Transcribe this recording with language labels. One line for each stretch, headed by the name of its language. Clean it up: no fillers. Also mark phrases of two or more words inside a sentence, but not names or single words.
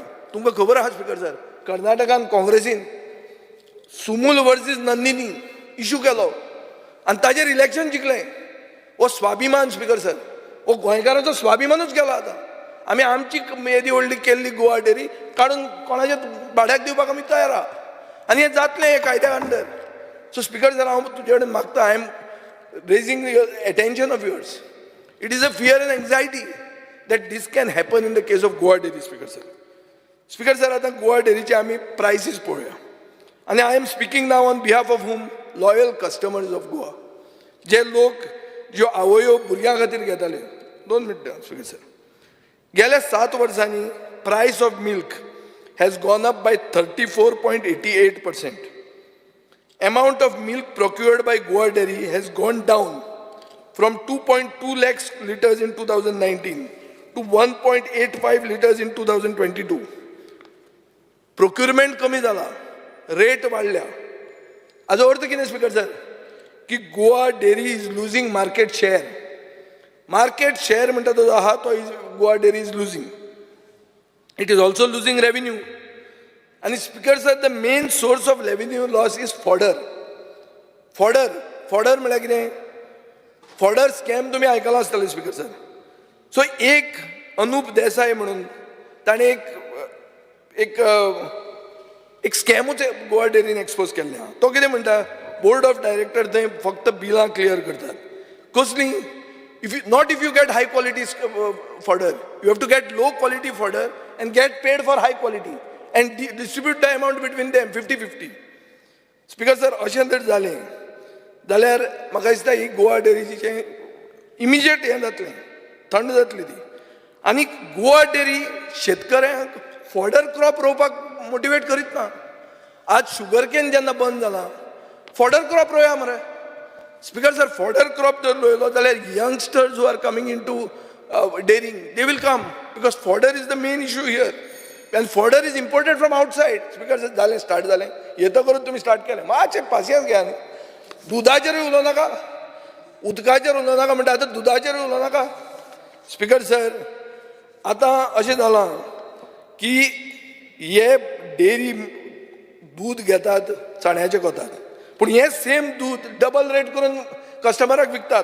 Konkani: तुमकां खबर आहा स्पिकर सर, कर्नाटकान काँग्रेसीन सुमूल वर्सीस नंदिनी इशू केलो आनी ताजेर इलेक्शन जिखलें. हो स्वाभिमान स्पिकर सर, हो गोंयकारांचो स्वाभिमानूच गेलो आतां. आमी आमची येदी व्हडली केल्ली गोवा डेरी काडून कोणाच्या भाड्याक दिवपाक आमी तयार आहा आनी हें जातलें हे कायद्या अंडर. सो स्पिकर सर हांव तुजे कडेन मागता,
English: I am raising attention of yours. It is a fear and anxiety that this can happen in the case of Goa Dairy, Speaker sir.
Konkani: Speaker sir, आता Goa Dairyचे आमी प्रायसीस पळोवया. आनी
English: I am speaking now on behalf of
Konkani: whom
English: loyal customers of Goa.
Konkani: जे लोक ज्यो आवयो भुरग्यां खातीर घेताले. 2 मिनटां स्पिकर सर. गेल्या 7 वर्सांनी
English: price of milk has gone up by 34.88%. Amount of milk procured by Goa Dairy has gone down from 2.2 lakhs liters in 2019 to 1.85 liters in 2022.
Konkani: Procurement कमी जाला, रेट वाढल्या. हाचो अर्थ कितें स्पिकर सर? की
English: Goa Dairy is losing market share. market share
Konkani: म्हणटा तो आहा तो
English: Goa Dairy is losing. It is also losing revenue. And Speaker said the main source of revenue loss is fodder.
Konkani: Fodder म्हळ्यार कितें?
English: fodder scam
Konkani: तुम्ही आयकला आसतले स्पिकर सर. सो एक अनूप देसाय म्हणून ताणें एक स्कॅमूच गोवा डेरीन एक्सपोज केल्लें आहा. तो कितें म्हणटा?
English: board of director
Konkani: थंय फक्त बिलां क्लियर करतात. कसलीं?
English: If you get high quality fodder, you have to get low quality fodder and get paid for high quality and distribute the amount between them 50-50. Speaker sir,
Konkani: अशें जर जालें जाल्यार म्हाका दिसता ही गोवा डेरीचें इमिजिएट हें जातलें, थंड जातली ती. आनी गोवा डेरी शेतकऱ्यांक
English: fodder crop
Konkani: रोवपाक मोटिवेट करीत ना. आज
English: sugar cane
Konkani: जेन्ना बंद जाला,
English: fodder crop
Konkani: रोवया मरे.
English: Speaker sir, fodder crop
Konkani: जर रोयलो जाल्यार
English: youngsters who are coming into dairying, they will come because fodder is the main issue here. And fodder is imported from outside. Speaker sir,
Konkani: जालें स्टार्ट जालें. येतो करून तुमी स्टार्ट केलें. मातशें पासियन्स घेया न्ही. दुधाचेरूय उलोवं नाका, उदकाचेर उलोवं नाका म्हणटा आतां दुधाचेरूय उलोवं नाका. स्पिकर सर, आतां अशें जालां की हे डेरी दूध घेतात चण्याचे कोतात, पूण हे सेम दूध डबल रेट करून कस्टमराक विकतात.